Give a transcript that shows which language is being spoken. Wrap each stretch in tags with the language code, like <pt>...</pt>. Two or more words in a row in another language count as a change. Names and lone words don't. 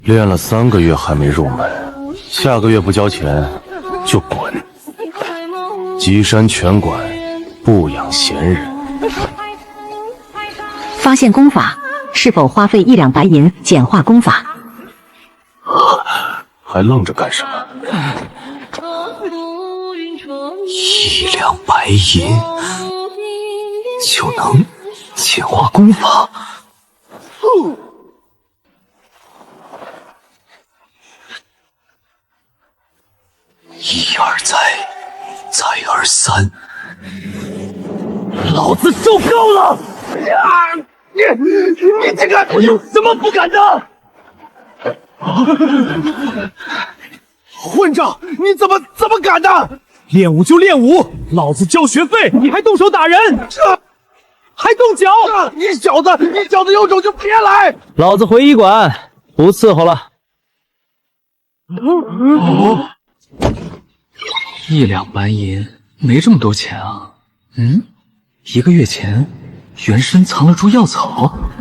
<zh>練了3個月還沒入門，下個月不交錢就滾。極山拳館不養閒人。發現功法，是否花費1兩白銀簡化功法？還愣着幹什麼？1兩白银就能简化功法？一而再，再而三，老子受夠了！你这个，我有什么不敢的？混账！你怎么敢的？练武就练武，老子交学費，你還動手打人，還動腳！你小子有種就別來！老子回醫館，不伺候了。 1兩白銀，沒這麼多錢啊。1個月前，原身藏了株藥草。</zh>